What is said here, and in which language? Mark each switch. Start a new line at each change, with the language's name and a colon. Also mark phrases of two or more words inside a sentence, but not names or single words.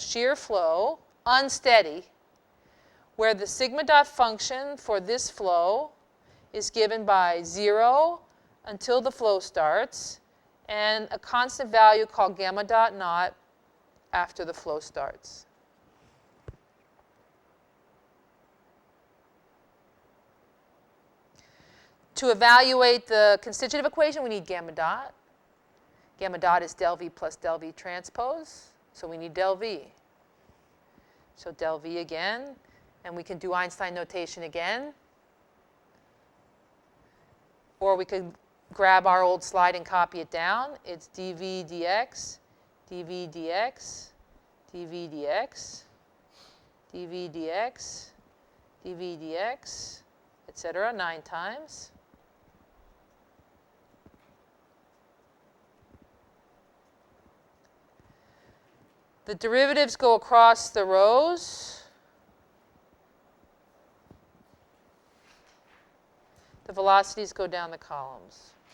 English: Shear flow, unsteady, where the sigma dot function for this flow is given by 0 until the flow starts, and a constant value called gamma dot naught after the flow starts. To evaluate the constitutive equation, we need gamma dot. Gamma dot is del V plus del V transpose, so we need del V. So del V again, and we can do Einstein notation again. Or we could grab our old slide and copy it down. It's dV dx, dV dx, dV dx, dV dx, dV dx, etc., 9 times. The derivatives go across the rows. The velocities go down the columns.